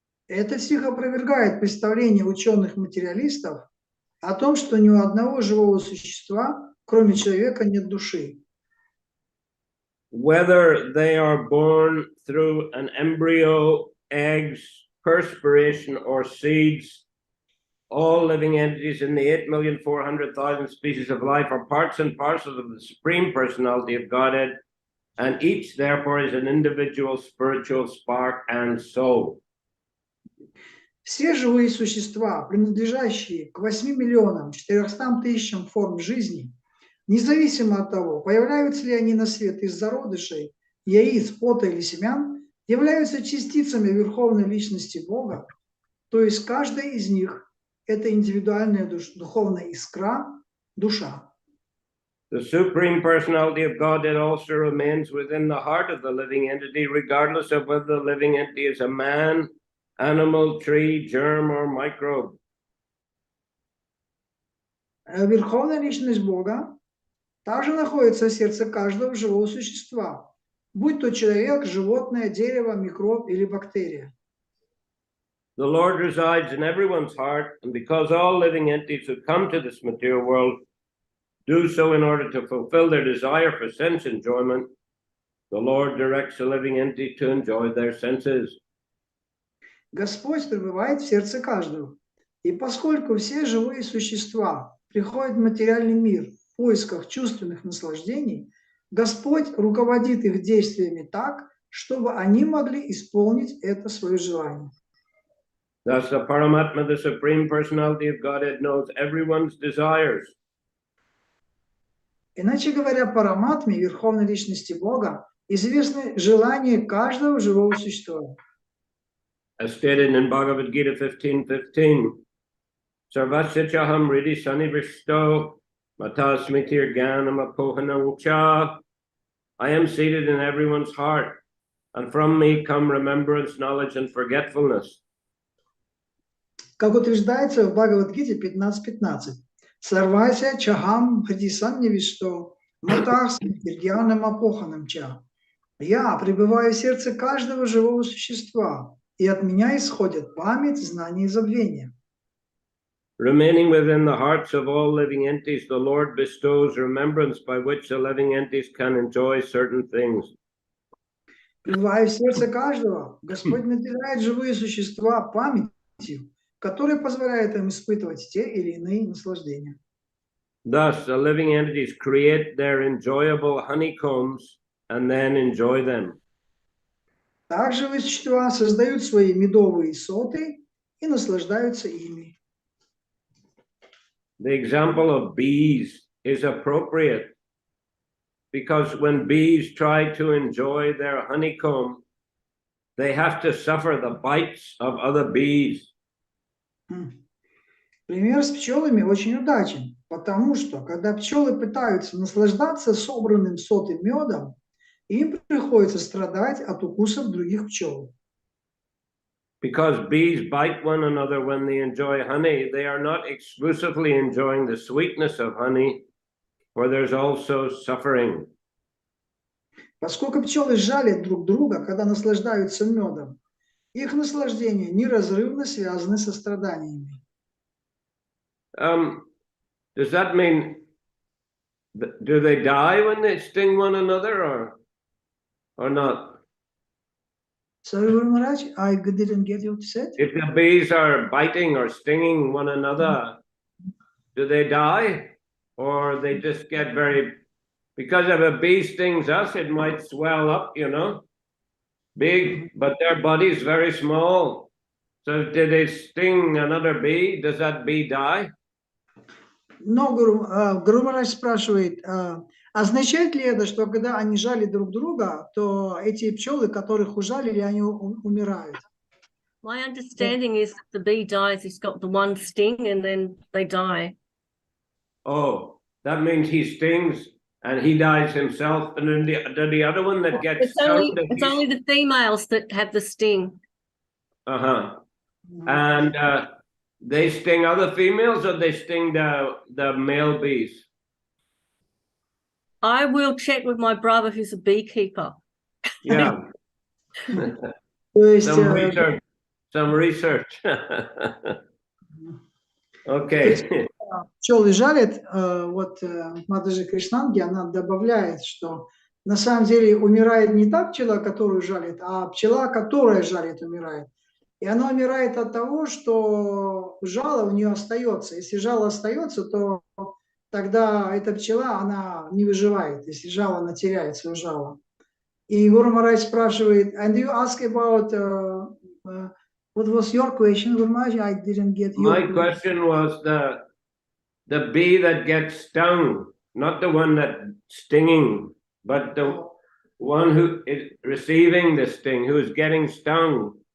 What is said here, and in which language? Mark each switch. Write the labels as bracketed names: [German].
[Russian] Это стих опровергает представление ученых-материалистов о том, что ни у одного живого существа, кроме человека, нет души. [English] Whether they are born through an embryo, eggs, perspiration, or seeds, all living entities in the 8,400,000 species of life are parts and parcels of the Supreme Personality of Godhead, and each therefore is an individual spiritual spark and soul. [Russian] Все живые существа, принадлежащие к 8,400,000 форм жизни, независимо от того, появляются ли они на свет из зародышей, яиц, пота или семян, являются частицами Верховной Личности Бога, то есть каждая из них – это индивидуальная духовная искра, душа. [English] The Supreme Personality of Godhead also remains within the heart of the living entity, regardless of whether the living entity is a man, animal, tree, germ, or microbe. [Russian] Верховная Личность Бога также находится в сердце каждого живого существа, будь то человек, животное, дерево, микроб или бактерия. [English] The Lord resides in everyone's heart, and because all living entities who come to this material world do so in order to fulfill their desire for sense enjoyment, the Lord directs the living entity to enjoy their senses. [Russian] Господь пребывает в сердце каждого. И поскольку все живые существа приходят в материальный мир в поисках чувственных наслаждений, Господь руководит их действиями так, чтобы они могли исполнить это свое желание. [English] Thus, the Paramatma, the Supreme Personality of Godhead, knows everyone's desires. [Russian] Иначе говоря, Параматме, Верховной Личности Бога, известны желания каждого живого существа. [English] As stated in Bhagavad Gita 15:15, [Sanskrit] Sarvasya chaham ridi sanivishto matasmitir gyanam apohanam cha. [English] I am seated in everyone's heart, and from me come remembrance, knowledge, and forgetfulness. [Russian] Как утверждается в Бхагавад-гите 15.15. [Sanskrit] Сарвася чахам хридисан невишто, матах смирдьянам апоханам ча. [Russian] Я пребываю в сердце каждого живого существа, и от меня исходят память, знание и забвение. [English] Remaining within the hearts of all living entities, the Lord bestows remembrance by which the living entities can enjoy certain things. [Russian] Пребывая в сердце каждого, Господь наделяет живые существа памятью, которая позволяет им испытывать те или иные наслаждения. [English] Thus, the living entities create their enjoyable honeycombs and then enjoy them. [Russian] Так живые существа создают свои медовые соты и наслаждаются ими. [English] The example of bees is appropriate because when bees try to enjoy their honeycomb, they have to suffer the bites of other bees. [Russian] Пример с пчелами очень удачен, потому что, когда пчелы пытаются наслаждаться собранным сотым медом, им приходится страдать от укусов других пчел. [English] Because bees bite one another when they enjoy honey, they are not exclusively enjoying the sweetness of honey, for there's also suffering. [Russian] Поскольку пчелы жалят друг друга, когда наслаждаются медом, Их наслаждения неразрывно связаны со страданиями. [English] Does that mean, do they die when they sting one another or not? Sorry, Guru Maharaj, I didn't get you said. If the bees are biting or stinging one another, do they die? Or they just get very, because if a bee stings us, it might swell up, big, but their body's very small. So if they sting another bee, does that bee die? [Russian] Но Гуру Махарадж спрашивает, означает ли это, что когда они жали друг друга, то эти пчелы, которых ужалили, они умирают? [English] My understanding is that the bee dies, he's got the one sting and then they die. Oh, that means he stings and he dies himself, and then the other one that gets stung. It's only the females that have the sting. And they sting other females, or they sting the male bees? I will check with my brother who's a beekeeper. Yeah. [Russian] То есть, [English] Some research. Okay. [Russian] Пчелы жалят, вот Матаджи Кришнанги, она добавляет, что на самом деле умирает не та пчела, которую жалит, а пчела, которая жалит, умирает. И она умирает от того, что жало у нее остается. Если жало остается, то тогда эта пчела, она не выживает. Если жало, она теряет свое жало. И Гуру Махарадж спрашивает, [English] and you ask about, what was your question, Guru Maharaj? I didn't get your My question was the bee that gets stung, not the one that's stinging, but the one who is receiving the sting, who is getting stung.